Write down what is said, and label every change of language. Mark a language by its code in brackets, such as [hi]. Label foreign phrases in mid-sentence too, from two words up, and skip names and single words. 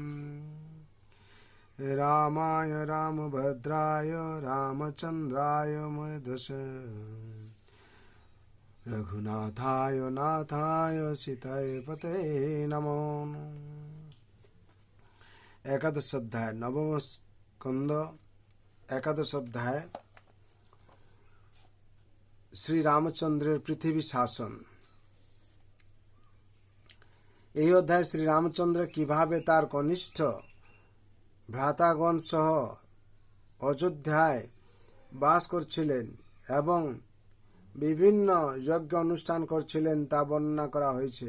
[sa] रामाय रामभद्राय रामचन्द्राय मध्यसे रघुनाथाय नाथाय सीताय पते नमो। [bn] একাদশ অধ্যায় নবম স্কন্ধ একাদশ অধ্যায় শ্রী রামচন্দ্রের পৃথিবী শাসন। এই অধ্যায় শ্রী রামচন্দ্র কিভাবে তার কনিষ্ঠ ভ্রাতাগণ সহ অযোধ্যায় বাস করছিলেন এবং বিভিন্ন যজ্ঞ অনুষ্ঠান করছিলেন তা বর্ণনা করা হয়েছে।